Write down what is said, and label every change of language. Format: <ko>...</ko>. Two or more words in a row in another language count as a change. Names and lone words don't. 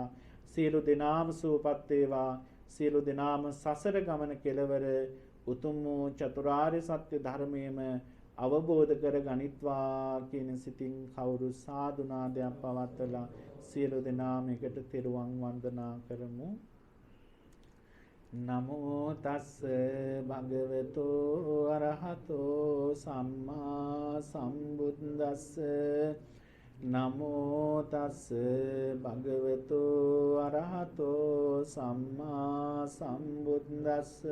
<si>සියලු දෙනාම සුවපත් වේවා. සියලු දෙනාම සසර ගමන කෙලවර උතුම් වූ චතුරාර්ය සත්‍ය ධර්මයේම අවබෝධ කර ගනිත්වා කියන සිතින් කවුරු සාදු නාදයක් පවත්වලා සියලු දෙනාම එකට තෙරුවන් වන්දනා කරමු.</si> <pi>නමෝ තස්ස භගවතු අරහතෝ සම්මා සම්බුද්දස්ස නමෝ තස්ස භගවතු අරහතෝ සම්මා සම්බුද්දස්ස</pi>